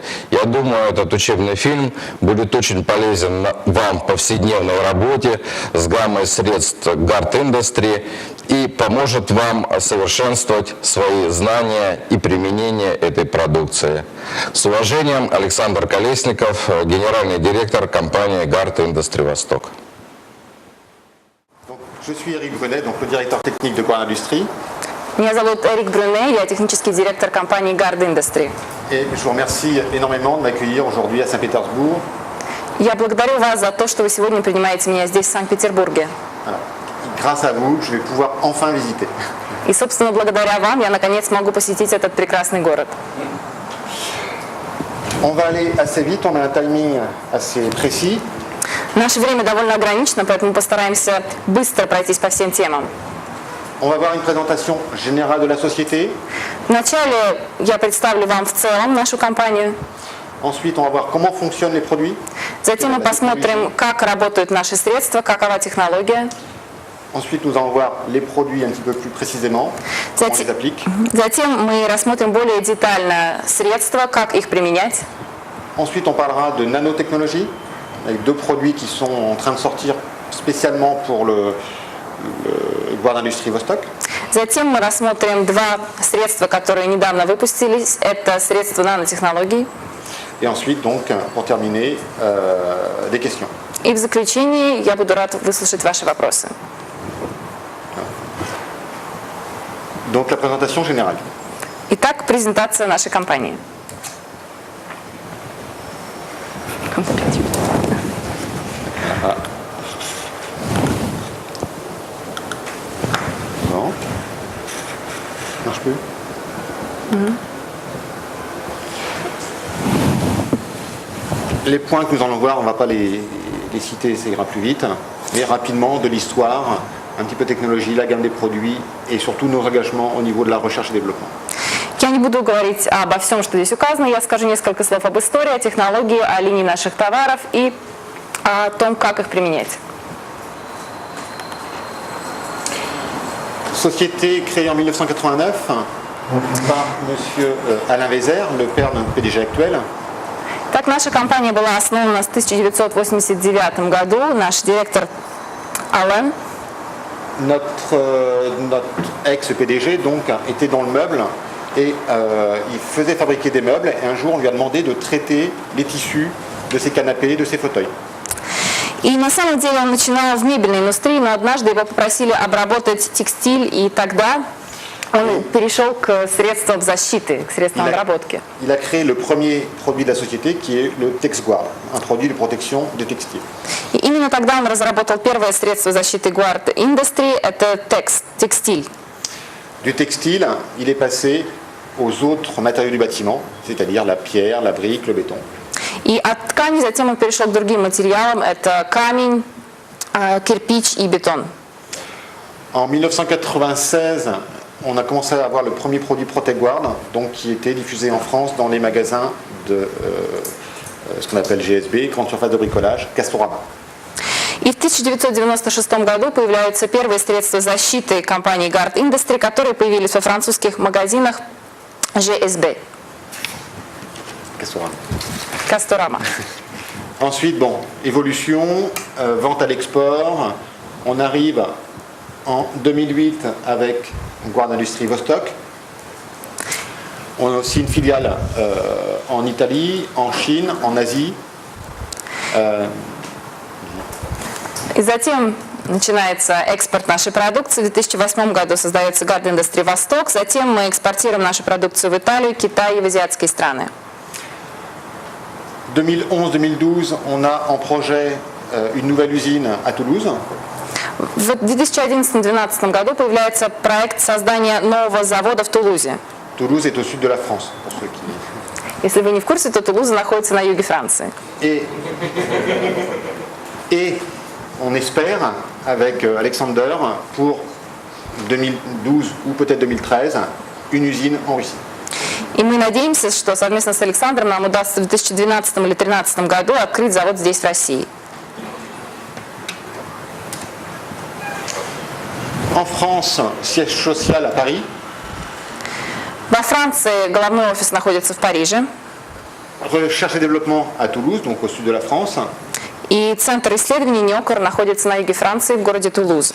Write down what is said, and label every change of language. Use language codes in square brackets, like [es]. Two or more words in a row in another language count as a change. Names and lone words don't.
[ru] Я думаю, этот учебный фильм будет очень полезен вам в повседневной работе с гаммой средств Guard Industry и поможет вам совершенствовать свои знания и применение этой продукции. С уважением, Александр Колесников, генеральный директор компании Guard Industry Восток. [fr] Je suis Eric Brunet, donc le directeur technique de Guard Industry. [ru] Меня зовут Эрик Брюне, я технический директор компании Guard Industry. [fr] Et je vous remercie énormément de m'accueillir aujourd'hui à Saint-Pétersbourg. [ru] Я благодарю вас за то, что вы сегодня принимаете меня здесь, в Санкт-Петербурге. [fr] Grâce à vous, je vais pouvoir enfin visiter. [ru] И, собственно, благодаря вам я, наконец, могу посетить этот прекрасный город. [fr] On va aller assez vite, on a un timing assez précis. [ru] Наше время довольно ограничено, поэтому постараемся быстро пройтись по всем темам. [fr] On va voir une présentation générale de la société. [ru] Вначале я представлю вам в целом нашу компанию. [fr] Ensuite, on va voir comment fonctionnent les produits. [ru] Затем мы посмотрим, как работают наши средства, какова технология. [fr] Ensuite, nous allons voir les produits un petit peu plus précisément, comment on les applique. [ru] Затем мы рассмотрим более детально средства, как их применять. [fr] Ensuite, on parlera de nanotechnologie, avec deux produits qui sont en train de sortir spécialement pour le Guard Industry Vostok. [ru] Затем мы рассмотрим два средства, которые недавно выпустились. Это средства нанотехнологий. [fr] Et ensuite, donc, pour terminer, des questions. [ru] И в заключении я буду рад выслушать ваши вопросы. [fr] Donc, la présentation générale. [ru] Итак, презентация нашей компании. [fr] Non. Marche plus. Les points que nous allons voir, on ne va pas les citer, ça ira plus vite, mais rapidement de l'histoire, un petit peu de technologie, la gamme des produits et surtout nos engagements au niveau de la recherche et développement. [ru] Я не буду говорить обо всем, что здесь указано. Я скажу несколько слов об истории, о технологии, о линии наших товаров и о том, как их применять. [fr] Société créée en 1989 par M. Alain Vézère, le père de notre PDG actuel. [ru] Так, наша компания была основана в 1989 году. Наш директор Ален. [fr] Notre ex-PDG donc était dans le meuble et il faisait fabriquer des meubles et un jour on lui a demandé de traiter les tissus de ses canapés, de ses fauteuils. [ru] И на самом деле он начинал в мебельной индустрии, но однажды его попросили обработать текстиль, и тогда он перешел к средствам защиты, к средствам обработки. [fr] Il a créé le premier produit de la société qui est le TexGuard, un produit de protection des textiles. [ru] И именно тогда он разработал первое средство защиты Guard Industry, это текстиль. [fr] Du textile, il est passé aux autres matériaux du bâtiment, c'est-à-dire la pierre, la brique, le béton. [ru] И от ткани затем он перешел к другим материалам, это камень, кирпич и бетон. [fr] En 1996, on a commencé à avoir le premier produit ProtectGuard, donc qui était diffusé en France dans les magasins de ce qu'on appelle GSB, grande surface de bricolage, Castorama. [ru] И в 1996 году появляются первые средства защиты компании Guard Industry, которые появились во французских магазинах GSB. Castorama. [fr] Ensuite, bon, évolution, vente à l'export. On arrive en 2008 avec Guard Industry Vostok. On a aussi une filiale en Italie, en Chine, en Asie. [ru] И затем начинается экспорт нашей продукции. В 2008 году создается Guard Industry Восток. Затем мы экспортируем нашу продукцию в Италию, Китай и в азиатские страны. [fr] 2011-2012, on a en projet une nouvelle usine à Toulouse. [ru] В 2011-2012 году появляется проект создания нового завода в Тулузе. [fr] Toulouse est au sud de la France, pour ceux qui... [ru] Если вы не в курсе, то Тулуза находится на юге Франции. [fr] Et on espère, avec Alexander, pour 2012 ou peut-être 2013, une usine en Russie. [ru] И мы надеемся, что совместно с Александром нам удастся в 2012 или 2013 году открыть завод здесь, в России. [fr] En France, siège social à Paris. [ru] Во Франции головной офис находится в Париже. [fr] Recherche et développement à Toulouse, donc au sud de la France. [ru] И центр исследований НИОКР находится на юге Франции, в городе Тулуз.